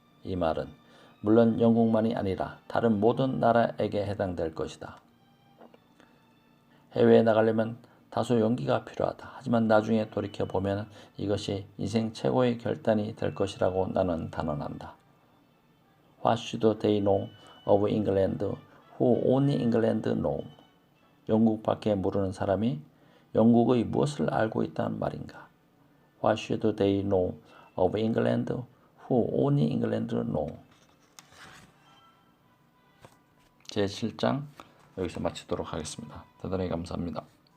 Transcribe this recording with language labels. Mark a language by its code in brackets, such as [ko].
[ko] 이 말은 물론 영국만이 아니라 다른 모든 나라에게 해당될 것이다. 해외에 나가려면 다소 용기가 필요하다. 하지만 나중에 돌이켜보면 이것이 인생 최고의 결단이 될 것이라고 나는 단언한다. [en] What should they know of England who only England know? [ko] 영국밖에 모르는 사람이 영국의 무엇을 알고 있다는 말인가? [en] What should they know of England who only England know? [ko] 제7장 여기서 마치도록 하겠습니다. 대단히 감사합니다.